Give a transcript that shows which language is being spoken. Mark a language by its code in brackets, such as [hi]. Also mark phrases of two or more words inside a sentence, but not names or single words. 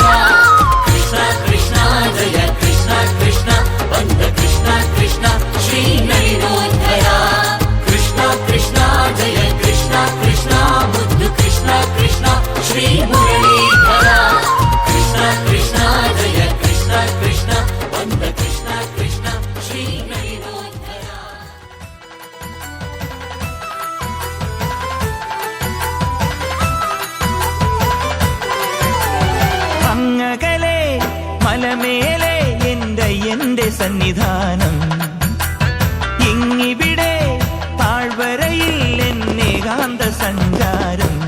[kn] ಕೃಷ್ಣ ಕೃಷ್ಣ ಜಯ ಕೃಷ್ಣ ಕೃಷ್ಣ ಬಂದ ಕೃಷ್ಣ ಕೃಷ್ಣ ಶ್ರೀ ನಳಿನೋದ್ಧರ. ಕೃಷ್ಣ ಕೃಷ್ಣ ಜಯ ಕೃಷ್ಣ ಕೃಷ್ಣ ಮುದ್ದು ಕೃಷ್ಣ ಕೃಷ್ಣ ಶ್ರೀ ಮುರಳೀಧರ. ಕೃಷ್ಣ ಕೃಷ್ಣ ಜಯ ಕೃಷ್ಣ ಕೃಷ್ಣ ಬಂದ ಕೃಷ್ಣ ಕೃಷ್ಣ ಶ್ರೀ ನಳಿನೋದ್ಧರ. [ml] അങ്ങകലെ മലമേലെ എന്റെ സന്നിധാനം. ഇങ്ങിവിടെ താഴ്വരയിൽ എന്നേകാന്ത സഞ്ചാരം.